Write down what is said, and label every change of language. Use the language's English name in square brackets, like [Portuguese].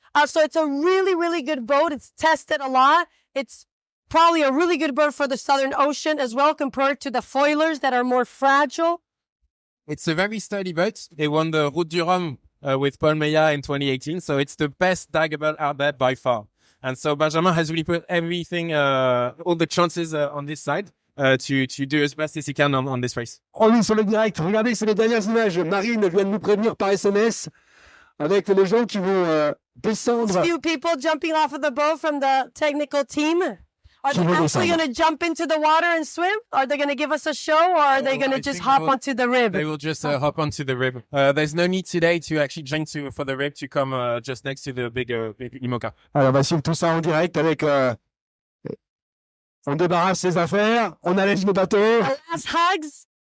[English] So it's a really, really good boat. It's tested a lot. It's probably a really good boat for the Southern Ocean as well, compared to the foilers that are more fragile. It's a very sturdy boat. They won the Route du Rhum with Paul Meillat in 2018. So it's the best dagger boat out there by far. And so Benjamin has really put everything, all the chances on this side to do as best as he can on this race. [French] On est sur le direct. Regardez, c'est les dernières images. Marine vient de nous prévenir par SMS avec les gens qui vont descendre. [English] Few people jumping off of the boat from the technical team. Are they actually going to jump into the water and swim? Are they going to give us a show, or are they going to just hop onto the rib? They will just hop onto the rib. There's no need today to actually jump for the rib to come just next to the big IMOCA. [French] Alors, on va suivre tout ça en direct avec... on débarrasse ses affaires, on allège le bateau. [English] Last hugs.